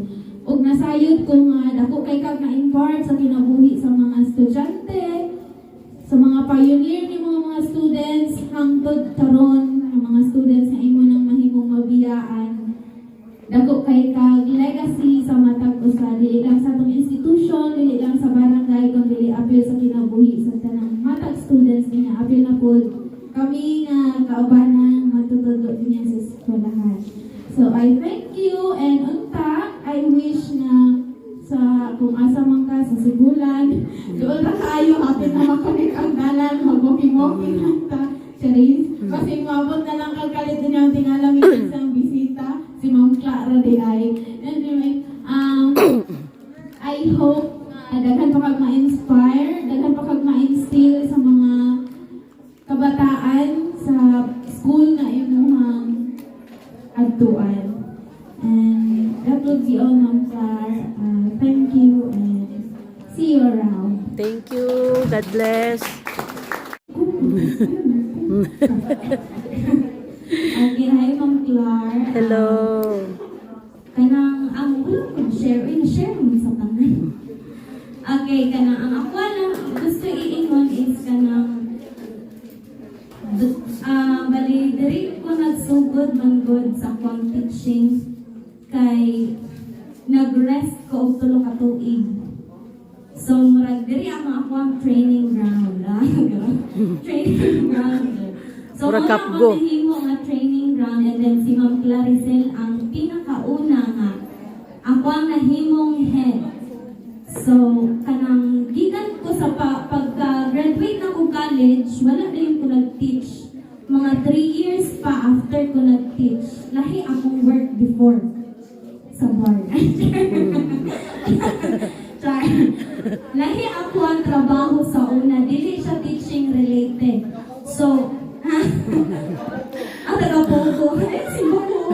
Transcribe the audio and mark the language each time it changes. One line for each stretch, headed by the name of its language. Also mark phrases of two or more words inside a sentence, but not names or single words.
Cebuano: Ug nasayod ko nga dako kay kag na-impart sa kinabuhi sa mga estudyante, sa mga pioneer ni mga students hangtod karon ang mga students na imo nang mahimong mabiyaan. Dako kay kag legacy sa matag usa dili lang sa atong institution, dili lang sa barangay kundi apil sa kinabuhi sa tanang matag students niya apil na pud kami nga kaubanang matutudlo niya sa eskwelahan.
English: So I thank you
Cebuano: and unta
English: I wish
Cebuano: na sa kung asa man ka sa Sibulan doon ra kayo apil na makunik ang dalan mag-walking lang ta. Charis, kasi mabot na lang kagkalit din ang tingalam yung isang bisita, si Ma'am Clara de ay. Anyway,
English: I hope
Cebuano: daghan pa kag ma-inspire, daghan pa kag ma-instill sa mga kabataan sa school na imuhang adtuan.
English: And that would be all, Ma'am Clar. Thank you and see you around. Thank you. God bless. Okay, hi Ma'am Clar. Hello.
Cebuano: Kanang ang wala ko share, share mo sa tanan. Okay, kanang ang ako lang gusto iingon is kanang bali diri ko nagsugod man good sa akong teaching kay nag-rest ko og 3 ka tuig. So murag diri ang ako ang training ground.
English: Training ground. So
Cebuano: Murag una kapgo. ako nahimo nga
English: training ground
Cebuano: and then si Ma'am Claricel ang pinakauna nga ako ang nahimong head. So, kanang gikan ko sa pagka-graduate na ko college, wala na yung ko nag-teach. Mga
English: 3 years
Cebuano: pa after ko nag-teach, lahi akong
English: work before
Cebuano: sa bar. Char. Lahi ako ang trabaho sa una, dili siya teaching related. So, ang taga-pogo, si Bogo,